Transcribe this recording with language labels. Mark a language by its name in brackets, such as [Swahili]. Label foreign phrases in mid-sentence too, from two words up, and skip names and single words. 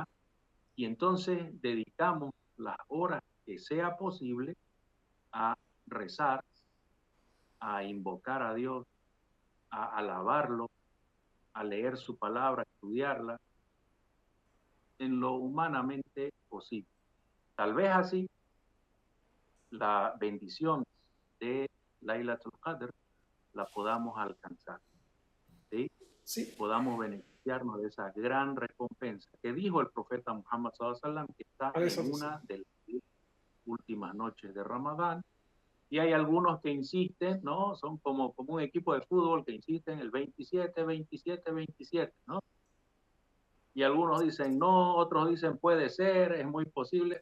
[Spanish] Y entonces dedicamos las horas que sea posible a rezar, a invocar a Dios, a alabarlo, a leer su palabra, a estudiarla, en lo humanamente posible. Tal vez así la bendición de Lailatul Qadr la podamos alcanzar, ¿sí? Sí, podamos beneficiarnos de esa gran recompensa que dijo el profeta Muhammad [Arabic] صلى الله عليه وسلم, [Spanish] que está a eso en sí. una de las 10 últimas noches de Ramadán. Y hay algunos que insisten, ¿no? Son como un equipo de fútbol que insisten el 27, 27, 27, ¿no? Y algunos dicen no, otros dicen puede ser, es muy posible.